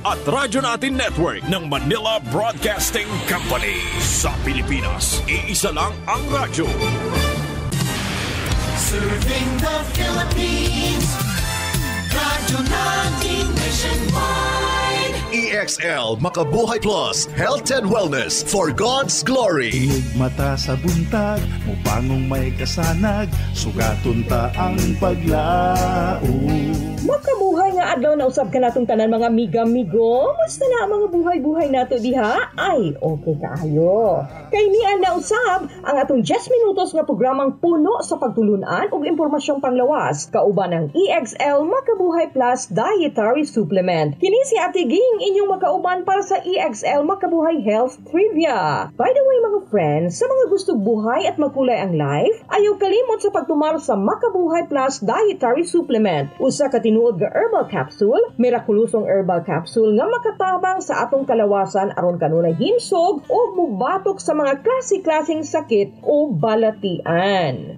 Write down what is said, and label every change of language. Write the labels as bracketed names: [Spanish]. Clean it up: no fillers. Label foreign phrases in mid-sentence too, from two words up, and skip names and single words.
[Filipino] at Radyo Natin Network ng Manila Broadcasting Company. Sa Pilipinas, iisa lang ang radyo. [English] Serving the Philippines, Radyo Natin Nationwide. EXL Makabuhay Plus, Health and Wellness for God's Glory. [Cebuano] Inig mata sa buntag, mupangong may kasanag, sugaton ta ang paglao. Makabuhay nga adlaw na usab ka natong tanan mga amiga-amigo. Musta na ang mga buhay-buhay nato diha? Ay, okay kaayo. Kay niya na usab ang atong 10 minutos nga programang puno sa pagtulunan ug impormasyong panglawas kauban ng EXL Makabuhay Plus Dietary Supplement. Kini si Ate Ging inyong makauban para sa EXL Makabuhay Health Trivia. [English] By the way [Filipino] mga friends, sa mga gustong buhay at makulay ang life, [Cebuano] ayaw kalimot sa pagtumar sa Makabuhay Plus Dietary Supplement. Usa ka tinuod nga [English] herbal capsule, [Cebuano] mirakulosong [English] herbal capsule [Cebuano] nga makatabang sa atong kalawasan aron kanunay himsog o mubatok sa mga klase-klaseng sakit o balatian.